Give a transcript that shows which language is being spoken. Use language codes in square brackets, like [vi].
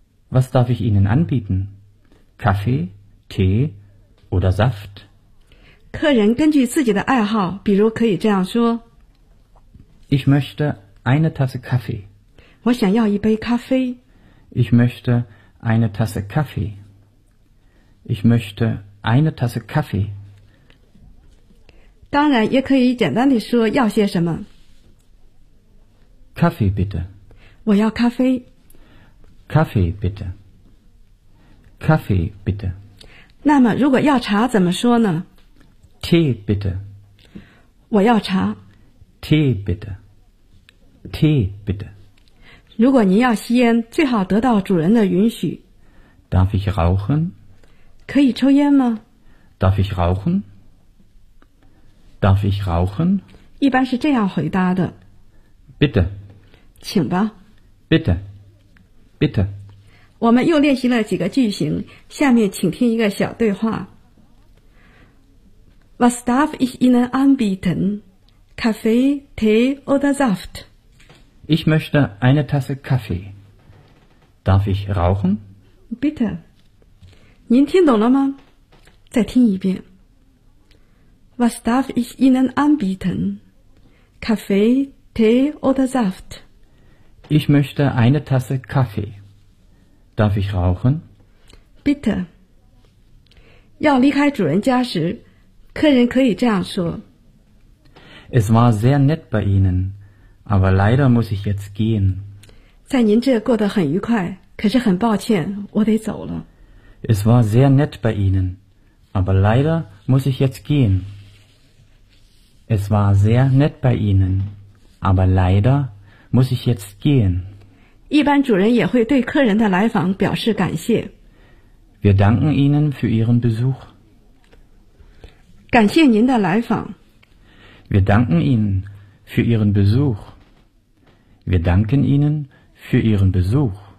[de] Was darf ich Ihnen anbieten? Kaffee, Tee oder Saft? [zh] 客人根据自己的爱好，比如可以这样说。 [de] Ich möchte eine Tasse Kaffee. [zh] 我想要一杯咖啡。 [de] Ich möchte eine Tasse Kaffee. Ich möchte eine Tasse Kaffee. [zh] 当然也可以简单地说要些什么。 [de] Kaffee bitte. [zh] 我要咖啡。 [de] Kaffee bitte. Kaffee bitte. [zh] 那么如果要茶怎么说呢？ [de] Tee bitte. [zh] 我要茶。 [de] Tee bitte. Tee bitte. [zh] 如果您要吸烟，最好得到主人的允许。 [de] Darf ich rauchen? [zh] 可以抽烟吗？ [de] Darf ich rauchen? Darf ich rauchen? [zh] 一般是这样回答的。 [de] Bitte. [zh] 请吧。 [de] Bitte. Bitte. [zh] 我们又练习了几个句型，下面请听一个小对话。 [de] Was darf ich Ihnen anbieten? Kaffee, Tee oder Saft? Ich möchte eine Tasse Kaffee. Darf ich rauchen? Bitte. [zh] 您听懂了吗？再听一遍。 [de] Was darf ich Ihnen anbieten? Kaffee, Tee oder Saft? Ich möchte eine Tasse Kaffee. Darf ich rauchen? Bitte. [zh] 要离开主人家时，客人可以这样说。 [de] Es war sehr nett bei Ihnen. Aber leider muss ich jetzt gehen. [zh] 在您这过得很愉快，可是很抱歉，我得走了。 [de] Es war sehr nett bei Ihnen, aber leider muss ich jetzt gehen. Es war sehr nett bei Ihnen, aber leider muss ich jetzt gehen. [zh] 一般主人也会对客人的来访表示感谢。 [de] Wir danken Ihnen für Ihren Besuch. [zh] 感谢您的来访。 [de] Wir danken Ihnen. Für Ihren Besuch. Wir danken Ihnen für Ihren Besuch.